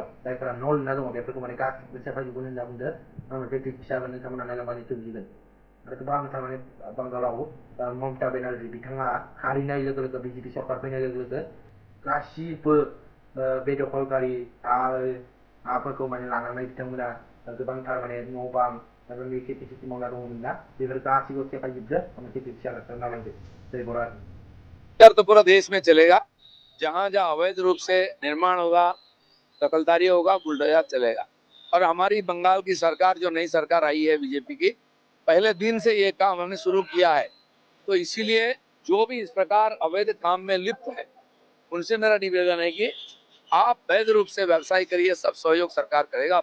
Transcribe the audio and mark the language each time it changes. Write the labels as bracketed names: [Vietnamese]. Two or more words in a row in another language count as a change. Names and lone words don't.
[Bodo] जायफोरा न' लुना दङ बेफोरखौ माने गासिबो सेफायजोबगोन होनना बुंदों मोनसे टुइट फिसामोन नोंथांमोना नायलांबानो मिथिगोन आरो गोबांथार माने बांगालाव ममता बेनार्जी बिथाङा हारिनाय लोगो लोगो बिजेपि सरकार फैनाय लोगो लोगो गासिबो बेदखलगारि हाफोरखौ माने लानानै बिथांमोना गोबांथार माने न' बां बेफोरनि खेथि मावना दङमोन ना बेफोर गासिबो सेफायजोबदों मोनसे टुइट फिसा नायलांदो जय बराद [Hindi] तो पूरा देश में चलेगा। जहां जहां अवैध रूप से निर्माण होगा, दखलदारी होगा, बुलडोजर चलेगा। और हमारी बंगाल की सरकार, जो नई सरकार आई है बीजेपी की, पहले दिन से ये काम हमने शुरू किया है। तो इसीलिए जो भी इस प्रकार अवैध काम में लिप्त है उनसे मेरा निवेदन है कि आप वैध रूप से व्यवसाय करिए, सब सहयोग सरकार करेगा।